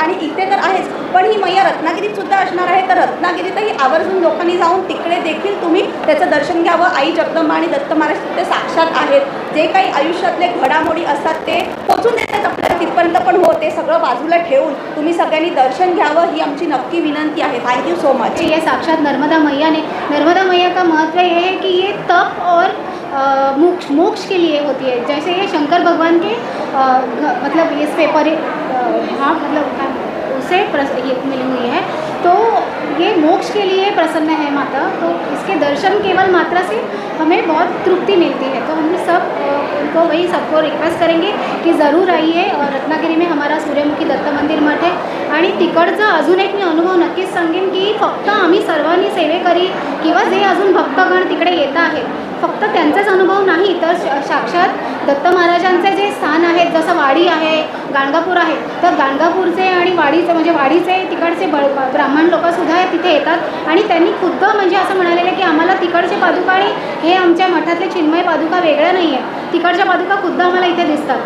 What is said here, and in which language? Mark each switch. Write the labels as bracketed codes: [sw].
[mr] आणि इथे तर आहेच पण ही मैया रत्नागिरीत सुद्धा असणार आहे, तर रत्नागिरीतही आवर्जून लोकांनी जाऊन तिकडे देखील तुम्ही त्याचं दर्शन घ्यावं। आई जगदंबा आणि दत्त महाराज ते साक्षात आहेत। जे काही आयुष्यातले घडामोडी असतात ते पोचून देतात आपल्याला तिथपर्यंत, पण हो ते सगळं बाजूला ठेवून तुम्ही सगळ्यांनी दर्शन घ्यावं ही आमची नक्की विनंती आहे। [en] Thank you so much. [hi] ये साक्षात नर्मदा मैया का महत्व ये है कि ये तप और मोक्ष के लिए होती है। जैसे ये शंकर भगवान के मतलब इस पेपर हाँ मतलब उसे ये मिली हुई है, तो ये मोक्ष के लिए प्रसन्न है माता। तो इसके दर्शन केवल मात्रा से हमें बहुत तृप्ति मिलती है। तो हम सब उनको वही सबको रिक्वेस्ट करेंगे की ज़रूर आइए। और रत्नागिरी में हमारा सूर्यमुखी दत्त मंदिर मठ है [mr] आणि तिकडचा अजून एक मी अनुभव नक्कीच सांगेन की फक्त आम्ही सर्वांनी सेवेकरी किंवा जे अजून भक्तगण तिकडे येत आहेत फक्त त्यांचाच अनुभव नाही तर साक्षात दत्त महाराजांचे जे स्थान आहेत, जसं वाडी आहे, गाणगापूर आहे, तर गाणगापूरचे आणि वाडीचे म्हणजे वाडीचे तिकडचे ब्राह्मण लोकंसुद्धा तिथे येतात आणि त्यांनी खुद्द म्हणजे असं म्हणालेलं की आम्हाला तिकडचे पादुका आणि हे आमच्या मठातले चिन्मय पादुका वेगळ्या नाही आहे, तिकडच्या पादुका खुद्द आम्हाला इथे दिसतात.